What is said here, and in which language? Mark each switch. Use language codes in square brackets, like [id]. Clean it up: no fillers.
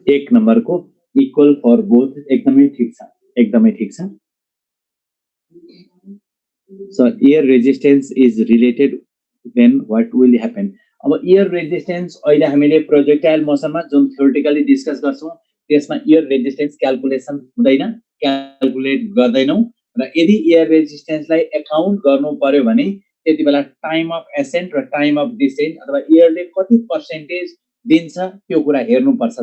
[ne] एक नंबर को [en] equal for both [ne] एकदमै ठीक छ। [en] So air resistance is related, then what will happen? [ne] अब [en] air resistance [ne] अहिले हामीले प्रोजेक्टाइल मोसनमा जुन थ्योरेटिकली डिस्कस गर्छौं त्यसमा एयर रेजिस्टेन्स क्याल्कुलेसन हुँदैन, क्याल्कुलेट गर्दैनौं र यदि एयर रेजिस्टेन्सलाई अकाउन्ट गर्नु पर्यो भने त्यति बेला टाइम अफ एसेन्ट र टाइम अफ डिसेन्ट अथवा एयरले कति पर्सेन्टेज दिन्छ त्यो कुरा हेर्नुपर्छ।